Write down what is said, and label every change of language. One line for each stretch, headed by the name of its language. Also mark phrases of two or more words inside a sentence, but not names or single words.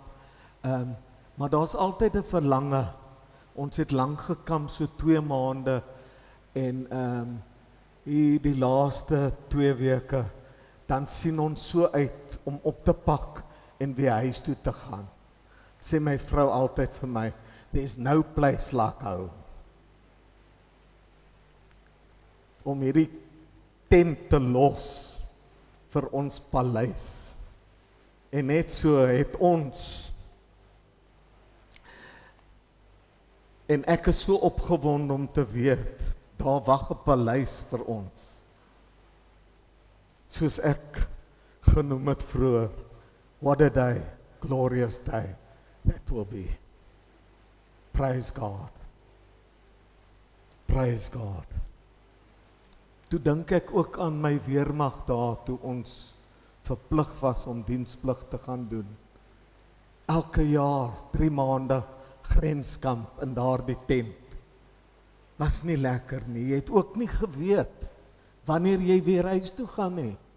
Afrikaans: Maar daar's altyd 'n verlange. Ons het lank gekamp, so 2 maande en die laaste 2 weke, dan sien ons so uit om op te pak en weer huis toe te gaan. Sê my vrou altyd vir my,
English: there's no place like home.
Afrikaans: Om hierdie tent te los vir ons paleis. En net so het ons, en ek is so opgewonde om te weet, Daar wag 'n paleis vir ons. Soos ek genoem het vroeër,
English: what a day, glorious day that will be. Praise God. Praise God.
Afrikaans: Toe dink ek ook aan my weermag daar, toe ons verplig was om diensplig te gaan doen. Elke jaar, 3 maande grenskamp in daardie tent. Was nie lekker nie, jy het ook nie geweet wanneer jy weer huis toe gaan nie.